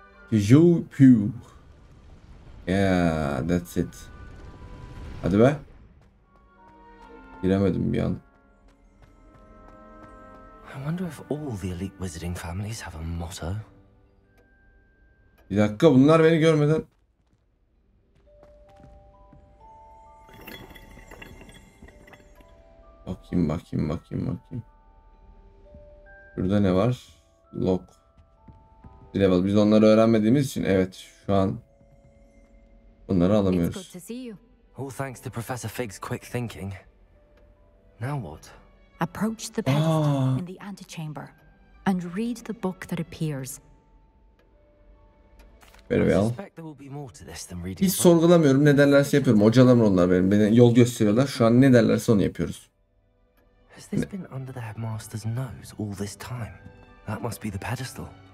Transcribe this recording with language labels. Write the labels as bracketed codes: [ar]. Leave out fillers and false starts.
[fr] Toujours pure. [en] Yeah, that's it. [tr] Hadi be. Giremedim bir an. [en] I wonder if all the elite wizarding families have a motto. [tr] Bir dakika, bunlar beni görmeden. Bakayım. Burada ne var? Lock. Level. Biz onları öğrenmediğimiz için evet şu an bunları alamıyoruz. [en] All thanks to Professor Fig's quick thinking. Now what? Approach the pedestal in the antechamber and read the book that appears. Very well. [tr] Hiç sorgulamıyorum. Ne derlerse yapıyorum. Hocalarım onlar benim. Beni yol gösteriyorlar. Şu an ne derlerse onu yapıyoruz. [en] Has this been under the headmaster's nose all this time? That must be the pedestal.